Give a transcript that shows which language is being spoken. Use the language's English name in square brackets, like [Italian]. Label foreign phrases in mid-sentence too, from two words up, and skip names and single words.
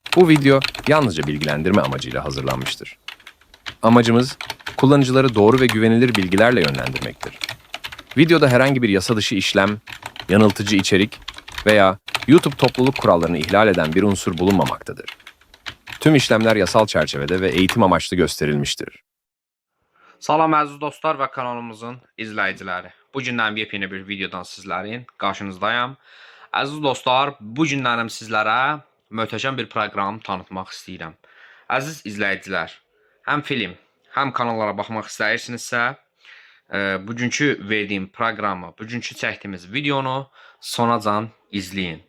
[Turkish] Bu video yalnızca bilgilendirme amacıyla hazırlanmıştır. Amacımız, kullanıcıları doğru ve güvenilir bilgilerle yönlendirmektir. Videoda herhangi bir yasa dışı işlem, yanıltıcı içerik veya YouTube topluluk kurallarını ihlal eden bir unsur bulunmamaktadır. Tüm işlemler yasal çerçevede ve eğitim amaçlı gösterilmiştir. [Azerbaijani] Salam əziz dostlar və kanalımızın izləyiciləri. Bu gündən yepyeni bir videodan sizlərin qarşınızdayım. Əziz dostlar, bu günlərim sizlərə möhtəşəm bir proqram tanıtmaq istəyirəm. Əziz izləyicilər, həm film, həm kanallara baxmaq istəyirsinizsə, bugünkü verdiyim proqramı, bugünkü çəkdiyimiz videonu sonacan izləyin.